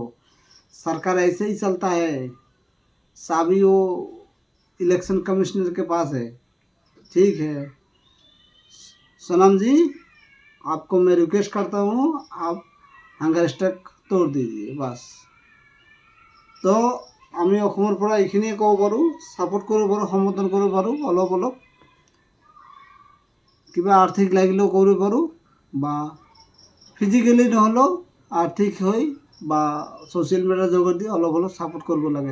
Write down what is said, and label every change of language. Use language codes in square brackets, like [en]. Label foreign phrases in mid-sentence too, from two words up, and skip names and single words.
[hi] सरकार ऐसे ही चलता है, साबी वो इलेक्शन कमिश्नर के पास है। ठीक है सोनम जी, आपको मैं रिक्वेस्ट करता हूँ, आप हांगार स्ट्राइक तोड़ दीजिए बस। [as] তো আমি অসমৰ পৰা এইখিনিয়ে ক'ব পাৰোঁ, ছাপোৰ্ট কৰিব পাৰোঁ, সমৰ্থন কৰিব পাৰোঁ। অলপ কিবা আৰ্থিক লাগিলেও কৰিব পাৰোঁ, বা ফিজিকেলি নহ'লেও আৰ্থিক হৈ বা [en] social media [as] যোগেদি অলপ ছাপোৰ্ট কৰিব লাগে।